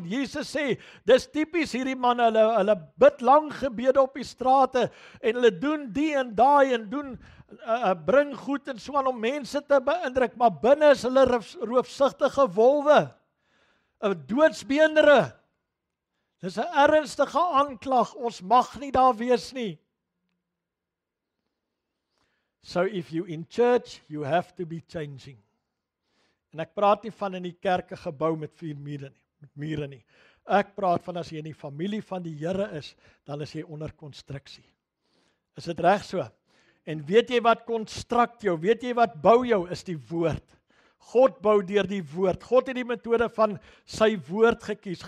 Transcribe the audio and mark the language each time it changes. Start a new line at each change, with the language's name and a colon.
Afrikaans: Jesus sê, dis tipies hierdie manne, hulle bid lang gebede op die strate en hulle doen die en daai en doen bring goed en so aan om mense te beïndruk, maar binne is hulle roofsugtige wolwe, 'n doodsbeendere. Dis 'n ernstige aanklag. Ons mag nie daar wees nie.
English: So if you in church, you have to be changing.
Afrikaans: En ek praat nie van in die kerke gebou met 4 mure nie. Ek praat van as jy in die familie van die Here is, dan is jy onder konstruksie. Is dit reg so? En weet jy wat konstrukt jou? Weet jy wat bou jou? Is die woord. God bou deur die woord. God het die metode van sy woord gekies.